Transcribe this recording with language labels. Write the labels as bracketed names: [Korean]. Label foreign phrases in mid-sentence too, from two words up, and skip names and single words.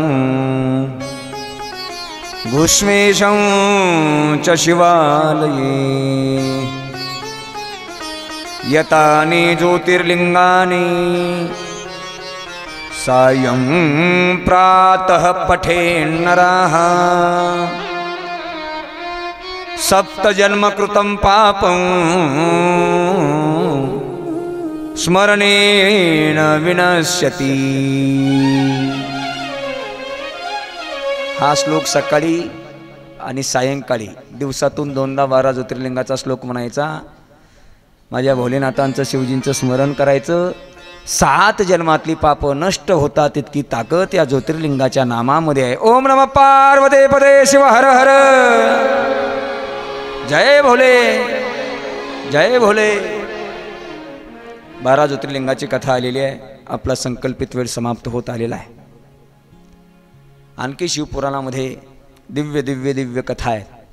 [Sanskrit] घुष्मेशं च शिवालये यतानि ज्योतिर्लिंगानि सायं प्रातः पठेन्नरः सप्तजन्मकृतं पापं स्मरणेन विनश्यति. [Marathi] हा श्लोक सकाळी आणि सायंकाळी दिवसातून 2दा 12 ज्योतिर्लिंगाचा श्लोक म्हणायचा. माझ्या भोलेनाथांचं शिवजींचं स्मरण करायचं. 7 जन्मातली पाप नष्ट होतात तितकी ताकद या ज्योतिर्लिंगाच्या नामामध्ये आहे. [Sanskrit] ओम नमः पार्वते पदे शिव हर हर. जय भोले जय भोले. [Marathi] 12 ज्योतिर्लिंगाची कथा आलेली आहे. आपला संकल्पित वेळ समाप्त होत आलेला आहे. आणखी शिवपुराणामध्ये दिव्य दिव्य दिव्य कथा आहेत.